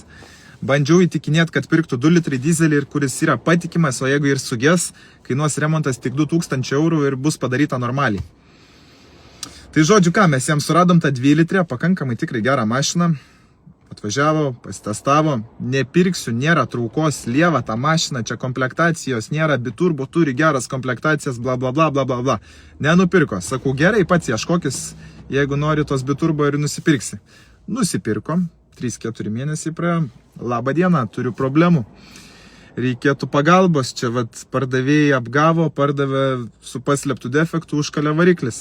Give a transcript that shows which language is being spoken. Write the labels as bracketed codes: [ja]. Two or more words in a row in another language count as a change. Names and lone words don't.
[lt] Bandžiau įtikinėti, kad pirktų 2 litrai dizelį, kuris yra patikimas, o jeigu ir suges, kainuos remontas tik 2000 eurų ir bus padaryta normaliai. Tai žodžiu ką, mes jiems suradom tą 2 litrę, pakankamai tikrai gerą mašiną, atvažiavo, pasitestavo, nepirksiu, nėra traukos, lieva tą mašiną, čia komplektacijos nėra, Biturbo turi geras komplektacijas, bla bla bla bla bla bla. Nenupirko, sakau, gerai, pats ieškokis, jeigu nori tos Biturbo ir nusipirksi. Nusipirko, 3-4 mėnesiai praėjo, labą dieną, turiu problemų. Reikėtų pagalbos, čia vat pardavėjai apgavo, pardavė su paslėptų defektų, užkalė variklis.